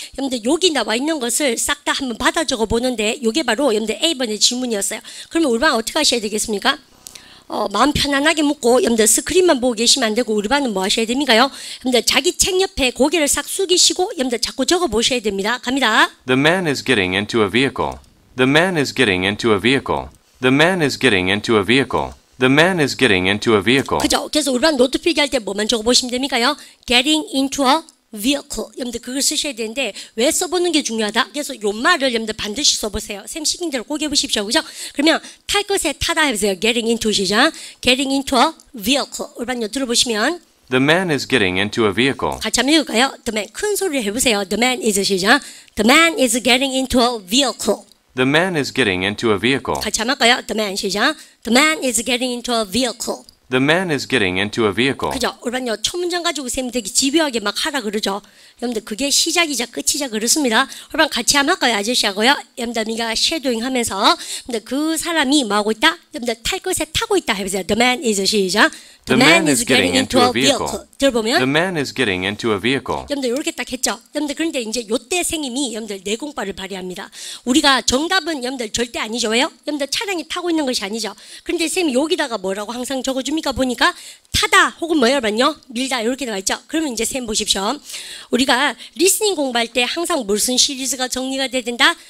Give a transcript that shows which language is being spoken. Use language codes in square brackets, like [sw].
[ko] 여러분들 여기 나와 있는 것을 싹 다 한번 받아 적어 보는데 이게 바로 여러분들 A번의 질문이었어요. 그러면 우리 반 어떻게 하셔야 되겠습니까? 마음 편안하게 묻고 여러분들 스크린만 보고 계시면 안 되고 우리 반은 뭐 하셔야 됩니까요? 여러분들 자기 책 옆에 고개를 싹 숙이시고 여러분들 자꾸 적어 보셔야 됩니다. 갑니다. [en] The man is getting into a vehicle. The man is getting into a vehicle. The man is getting into a vehicle. The man is getting into a vehicle. [ko] 그죠? 그래서 우리 반 노트 필기할 때 뭐만 적어 보시면 됩니까요? [en] Getting into a vehicle. [ko] 여러분들 그걸 쓰셔야 되는데 왜 써보는 게 중요하다? 그래서 요 말을 여러분들 반드시 써보세요. 쌤 시킨 대로 꼭 해보십시오. 그죠? 그러면 탈 것에 타다 해보세요. [en] Getting into 시작. Getting into a vehicle. [ko] 우리 반요 들어보시면 [en] The man is getting into a vehicle. [ko] 같이 한번 읽을까요? [en] The man [ko] 큰 소리를 해보세요. [en] The man is 시작. The man is getting into a vehicle. The man is getting into a vehicle. 같이 한번 할까요? The man 시작. The man is getting into a vehicle. The man is getting into a vehicle. [ko] 그죠? 우리반요 첫 문장 가지고 쌤이 되게 집요하게 막 하라 그러죠. 여러분들 그게 시작이자 끝이자 그렇습니다. 우리반 같이 한번 할까요? 아저씨하고요. 여러분들 우리가 쉐도잉 하면서 근데 그 사람이 뭐 하고 있다? 여러분들 탈 것에 타고 있다 해보세요. [en] The man is 시작. The man is getting into a vehicle. [ko] 들어보면 [en] The man is getting into a vehicle. [ko] 여러분들 이렇게 딱 했죠. 여러분들 그런데 이제 요때 선생님이 여러분들 내공과를 발휘합니다. 우리가 정답은 여러분들 절대 아니죠. 왜요? 여러분들 차량이 타고 있는 것이 아니죠. 그런데 선생님이 여기다가 뭐라고 항상 적어줍니까? 보니까 타다 혹은 뭐예요? 밀다 이렇게 나와 있죠. 그러면 이제 선생님 보십시오. 우리가 리스닝 공부할 때 항상 무슨 시리즈가 정리가 돼야 된다?